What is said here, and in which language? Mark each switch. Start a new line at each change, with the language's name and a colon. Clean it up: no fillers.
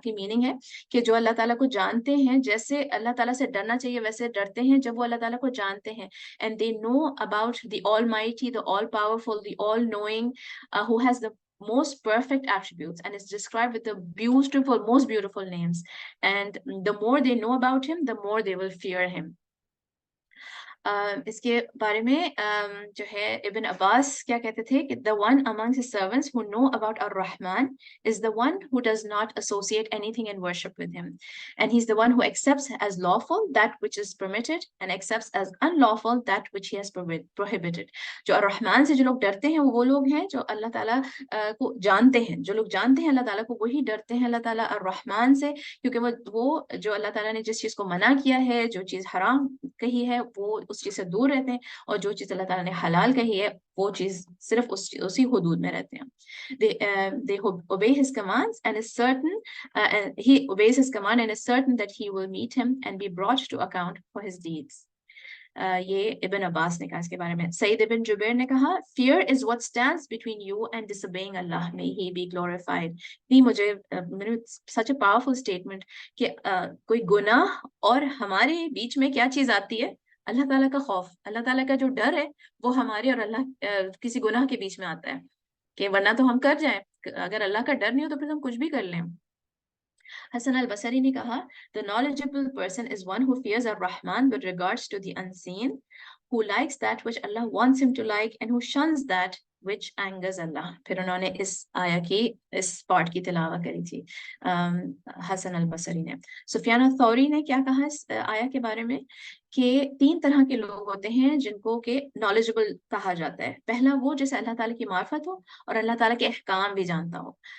Hindi: की मीनिंग है कि जो अल्लाह ताला को जानते हैं,
English: जैसे अल्लाह ताला से डरना चाहिए वैसे डरते हैं जब वो अल्लाह ताला को जानते हैं, and they know about the almighty, the all powerful, the all knowing, who has the most perfect attributes and is described with the beautiful, most beautiful names, and the more they know about him, the more they will fear him.
Hindi: इसके बारे में जो है इब्न अब्बास क्या कहते थे कि
English: the one amongst his servants who know about ar-Rahman is the one who does not associate anything in worship with him, and he's the one who accepts as lawful that which is permitted and accepts as unlawful that which he has prohibited।
Hindi: जो ar-Rahman से जो लोग डरते हैं वो लोग हैं जो अल्लाह ताला को जानते हैं, जो लोग जानते हैं अल्लाह ताला को, वही डरते हैं अल्लाह ताला ar-Rahman से, क्योंकि वो जो अल्लाह ताला ने जिस चीज़ को मना किया है, जो चीज़ हराम कही है, वो उस चीज़ से दूर रहते हैं, और जो चीज़ अल्लाह ताला ने हलाल कही है वो चीज़ सिर्फ उसी हुदूद में रहते हैं।
English: They obey his commands and is certain and he obeys his command and is certain that he will meet him and be brought to account for his deeds।
Hindi: ये इब्न अब्बास ने कहा इसके बारे में। सईद इब्न जुबैर ने कहा,
English: fear is what stands between you and disobeying Allah, may he be glorified।
Hindi: नहीं, मुझे
English: such a powerful statement
Hindi: कि कोई गुनाह और हमारे बीच में क्या चीज आती है? अल्लाह ताला का खौफ, अल्लाह ताला का जो डर है वो हमारे और अल्लाह किसी गुनाह के बीच में आता है, कि वरना तो हम कर जाएं, अगर अल्लाह का डर नहीं हो तो फिर हम कुछ भी कर लें। हसन अल बसरी ने कहा,
English: the knowledgeable person is one who fears ar-Rahman with regards to the unseen, who likes that which Allah wants him to like and who shuns that which angers Allah।
Hindi: फिर उन्होंने इस आया की इस पार्ट की तिलावा करी थी हसन अल बसरी ने। सुफियान थौरी ने क्या कहा इस आया के बारे में कि 3 तरह के लोग होते हैं जिनको के नॉलेजेबल कहा जाता है। पहला वो जिसे अल्लाह ताला की मार्फत हो और अल्लाह ताला के अहकाम भी जानता हो।